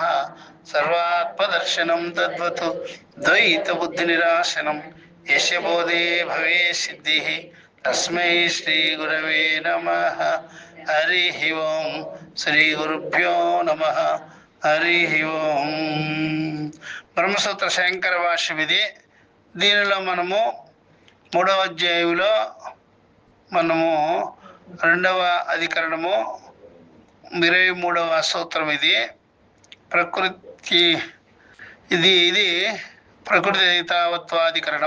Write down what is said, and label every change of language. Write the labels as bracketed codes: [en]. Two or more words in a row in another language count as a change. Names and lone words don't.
[sa] सर्वात्मदर्शनं तद्वत् द्वैतबुद्धिनिरासनं यस्य बोधे भवे सिद्धिः तस्मै श्रीगुरवे नमः। हरिः ओं श्रीगुरुभ्यो नमः। हरिः ओं। [te] బ్రహ్మసూత్ర శంకర భాష్యం ఇది. దీనిలో మనము 3వ అధ్యాయంలో మనము 2వ అధికరణము 23వ సూత్రం ఇది. ప్రకృతి ఇది ప్రకృతి వైతావత్వాధికరణం.